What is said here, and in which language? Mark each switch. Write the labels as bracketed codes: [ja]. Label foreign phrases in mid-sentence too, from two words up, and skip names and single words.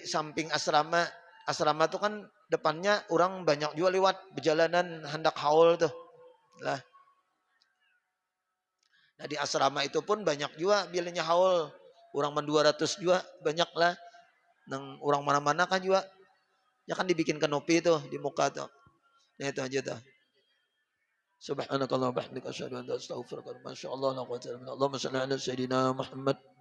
[bjn] Asrama itu kan depannya orang banyak juga lewat perjalanan hendak haul tuh. Lah. Nah di asrama itu pun banyak juga bilanya haul. Orang 200 juga banyak lah. Nang orang mana-mana kan juga. Ya kan dibikin kanopi tuh di muka tuh. Nah itu aja tuh. [ar] سبحانك الله وبحمدك أشهد أن لا إله إلا أنت أستغفرك وأتوب إليك. ما شاء الله لا قوة إلا بالله. اللهم صل على سيدنا محمد.